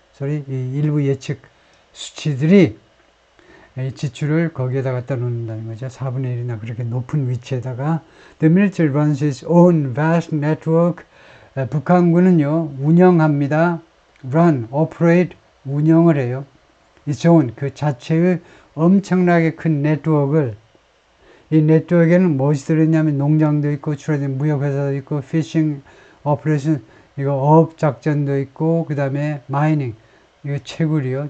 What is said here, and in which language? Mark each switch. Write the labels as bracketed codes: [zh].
[ko] 이 일부 예측 수치들이 이 지출을 거기에다 갖다 놓는다는 거죠. 4분의 1이나 그렇게 높은 위치에다가 [en] The military runs its own vast network. [ko] 북한군은요 운영합니다. [en] Run, operate, [ko] 운영을 해요. [en] its own [ko] 그 자체의 엄청나게 큰 네트워크를 이 네트워크에는 무엇이 들어있냐면 농장도 있고 출하된 무역회사도 있고 피싱 오퍼레이션 이거 어업작전도 있고 그 다음에 마이닝 이거 채굴이요.